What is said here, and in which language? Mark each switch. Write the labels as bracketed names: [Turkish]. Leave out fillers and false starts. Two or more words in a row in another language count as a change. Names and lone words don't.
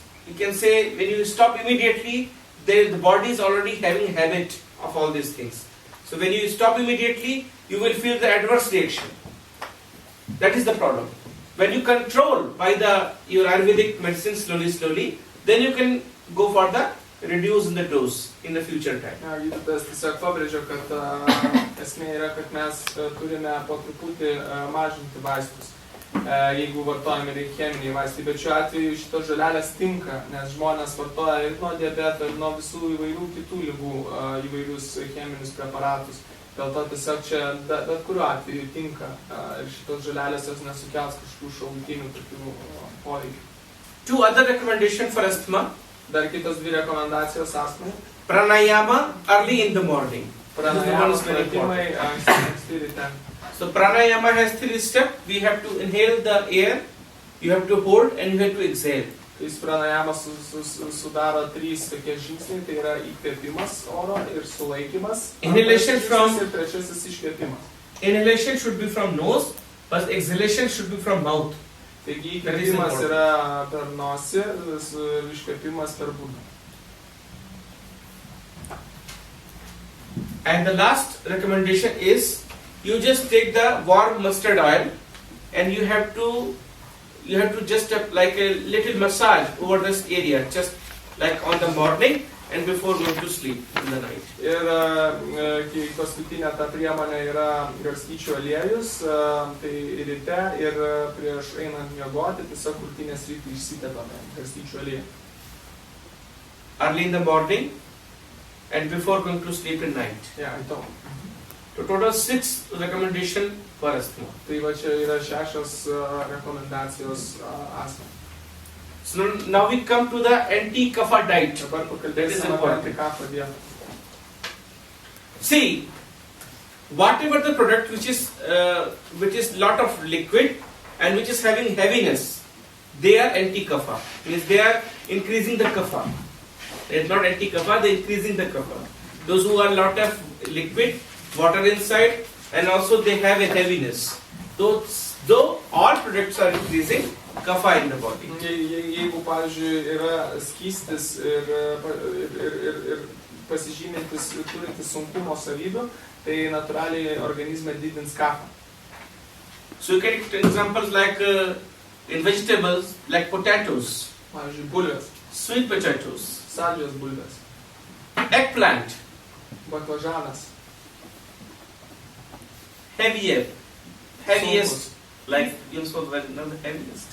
[English] You can say when you stop immediately, the body is already having a habit of all these things. So when you stop immediately, you will feel the adverse reaction. That is the problem. When you control by your Ayurvedic medicine slowly, then you can go for the reduce in the dose in the future time. [Lithuanian] Gydytojas tiesiog pabrėžia, kad esmė yra, kad mes turime po truputį mažinti vaistus, jeigu vartojame ir cheminiai vaistai. Bet šiuo atveju šitos žolelės tinka, nes žmonės vartoja ir nuo diabeto, ir nuo visų įvairių kitų ligų įvairius cheminius preparatus. Dėl to tiesiog čia bet kuriuo atveju tinka ir šitos žolelės jos nesukels kažkokių šalutinių tokių poveikių. [English] 2 other recommendations for asthma. [Lithuanian] Dar kitos 2 rekomendacijos astmai. [English] Pranayama early in the morning. [Lithuanian] Pranayama pratimai anksti ryte. [English] So pranayama has 3 steps. We have to inhale the air, you have to hold, and you have to exhale. [Lithuanian] Jis pranajamas sudaro 3 tokie žingsniai, tai yra įkvėpimas oro ir sulaikymas. [English] Inhalation from [Lithuanian] ir trečiasis iškvėpimas. [English] Inhalation should be from nose, but exhalation should be from mouth. [Lithuanian] Taigi įkvėpimas yra per nosį ir iškvėpimas per burną. [English] And the last recommendation is you just take the warm mustard oil and you have to just like a little massage over this area, just like on the morning and before going to sleep in the night. [Lithuanian] Ir paskutinė ta priemonė yra garstyčių aliejus, tai ryte ir prieš einant miegoti tiesiog krūtinės sritį išsitepame garstyčių aliejų. [English] Early in the morning and before going to sleep at night. Yeah, I know. So total 6 recommendations for asthma. [Lithuanian] Tai va čia yra 6 rekomendacijos astmai. [English] So now we come to the anti-kapha diet. [Lithuanian] Dabar pakalbėsime apie anti-kapha dietą. [English] See, whatever the product which is lot of liquid and which is having heaviness, they are anti-kapha. Means they are increasing the kapha. They are not anti-kapha, they are increasing the kapha. Those who are lot of liquid, water inside, and also they have a heaviness. Though all products are increasing kapha in the body. [Lithuanian] Jeigu, pavyzdžiui, yra skystis ir pasižymintis, turintis sunkumo savybių, tai natūraliai organizme didins kapą. [English] So you can take examples like in vegetables, like potatoes, [Lithuanian] Pavyzdžiui, bulvės, [English] sweet potatoes, [Lithuanian] saldžios bulvės, [English] eggplant, [Lithuanian] baklažanas, [English] heaviest, like you know the heaviest.